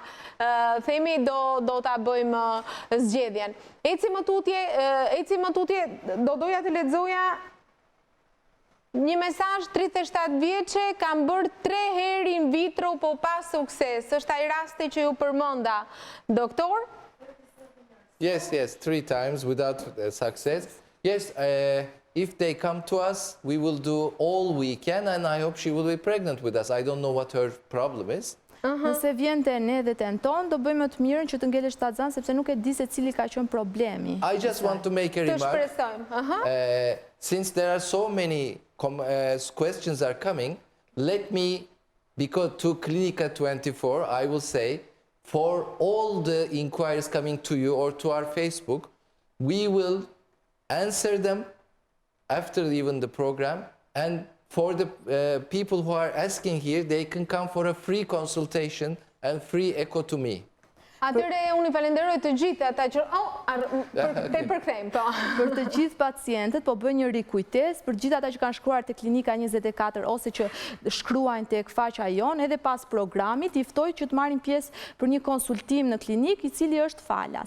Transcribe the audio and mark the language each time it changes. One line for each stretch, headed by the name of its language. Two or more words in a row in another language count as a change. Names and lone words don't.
Albanian: Themi do ta bëjmë zgjedhjen. Eci më tutje, do doja të lexoja një mesazh 37 vjeçe, kam bërë 3 herë
Latin: in vitro
Albanian: po pa sukses. Është ai rasti që ju përmenda, doktor?
English: Yes, 3 times without success. Yes, if they come to us, we will do all we can and I hope she will be pregnant with us. I don't know what her problem is.
Albanian: Nëse vjen te ne dhe tenton, do bëjmë të mirën që të ngelë shtatzan, sepse nuk e di se cili ka qenë problemi.
English: I just want to make a
Albanian: Të
English: remark.
Albanian: shpresojmë.
English: Since there are so many questions are coming, let me, because to Clinica 24, I will say, for all the inquiries coming to you or to our Facebook, we will answer them after even the program, and for the people who are asking here, they can come for a free consultation and free echo to me.
Albanian: Atëre unë i falenderoj të gjithë ata që te përkthejmë, po. Për të gjithë pacientët, po bëj një rikujtes, për gjithë ata që kanë shkruar te Klinika 24 ose që shkruajnë tek faqja jonë, edhe pas programit, i ftoj që të marrin pjesë për një konsultim në klinik, i cili është falas.